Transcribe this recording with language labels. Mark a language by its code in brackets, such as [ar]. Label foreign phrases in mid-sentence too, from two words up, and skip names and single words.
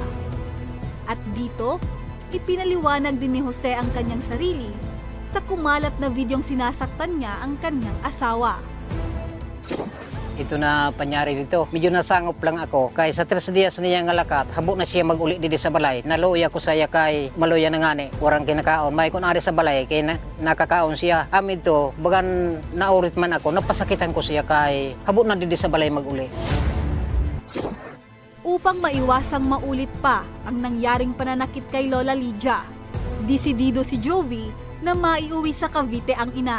[tl] At dito, ipinaliwanag din ni Jose ang kanyang sarili sa kumalat na videong sinasaktan niya ang kanyang asawa. [bik] Ito na panyari dito. Medyo nasangop lang ako. Kay sa 3 dias niya nga lakat, habo na siya mag-uli dito sa balay. Naluya ko saya kay maluya na ngani. Warang kinakaon. May kun ari sa balay kay nakakaon siya. Amid to, bagan naurit man ako, napasakitan ko siya kay habo na dito sa balay mag-uli. [tl] Upang maiwasang maulit pa ang nangyaring pananakit kay Lola Lydia, desidido si Joby na maiuwi sa Cavite ang ina.